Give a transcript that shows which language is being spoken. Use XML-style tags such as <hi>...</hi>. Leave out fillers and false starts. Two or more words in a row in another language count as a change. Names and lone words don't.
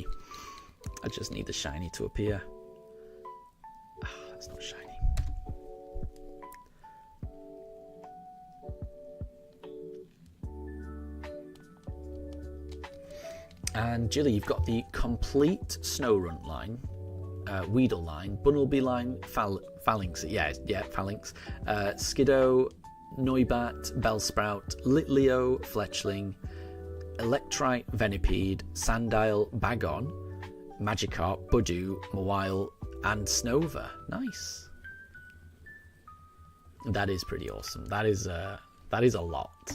<en>I just need the shiny to appear. That's not shiny. And Jilly, you've got the complete Snorunt line, Weedle line, Bunnelby line, Phalanx, Phalanx, Skiddo, Noibat, Bellsprout, Litleo, Fletchling, Electrite, Venipede, Sandile, Bagon, Magikarp, Budew, Mawile, and Snover. Nice. That is pretty awesome. That is a lot.</en>